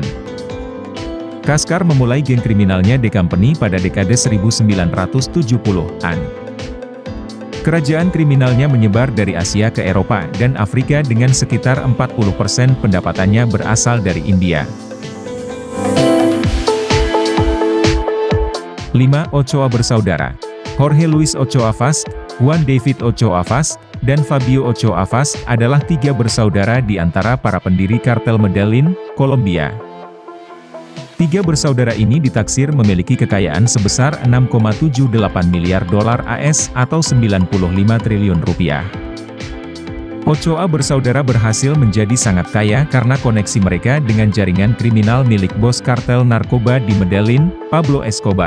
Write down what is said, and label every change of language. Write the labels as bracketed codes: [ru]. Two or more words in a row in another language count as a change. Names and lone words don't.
[id] Kaskar memulai geng kriminalnya The Company pada dekade 1970-an. Kerajaan kriminalnya menyebar dari Asia ke Eropa dan Afrika dengan sekitar 40% pendapatannya berasal dari India. 5. Ochoa bersaudara. Jorge Luis Ochoa Vaz, Juan David Ochoa Vaz, dan Fabio Ochoa Vaz adalah 3 bersaudara di antara para pendiri kartel Medellin, Kolombia. 3 bersaudara ini ditaksir memiliki kekayaan sebesar 6,78 miliar dolar AS atau 95 triliun rupiah. Ochoa bersaudara berhasil menjadi sangat kaya karena koneksi mereka dengan jaringan kriminal milik bos kartel narkoba di Medellin, Pablo Escobar.